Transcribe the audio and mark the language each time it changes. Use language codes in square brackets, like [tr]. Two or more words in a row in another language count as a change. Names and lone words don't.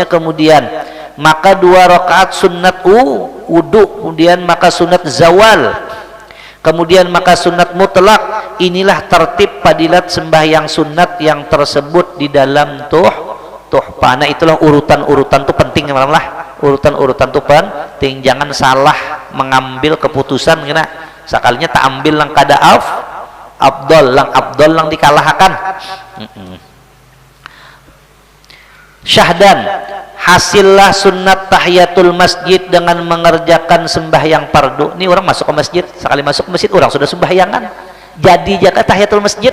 [id] Kemudian maka 2 rakaat sunat wudu, kemudian maka sunat zawal, kemudian maka sunat mutlak. Inilah tertib padilat sembahyang sunat yang tersebut di dalam tuhfah. Nah itulah urutan-urutan itu penting lah. Urutan-urutan itu penting, jangan salah mengambil keputusan kena. [bjn] Sekalinya tak ambil lang kada afdol lang dikalahkan. [id] Syahdan hasillah sunat tahiyatul masjid dengan mengerjakan sembahyang fardu. Ini orang masuk ke masjid, sekali masuk ke masjid orang sudah sembahyangan. Jadi jaga tahiyatul masjid.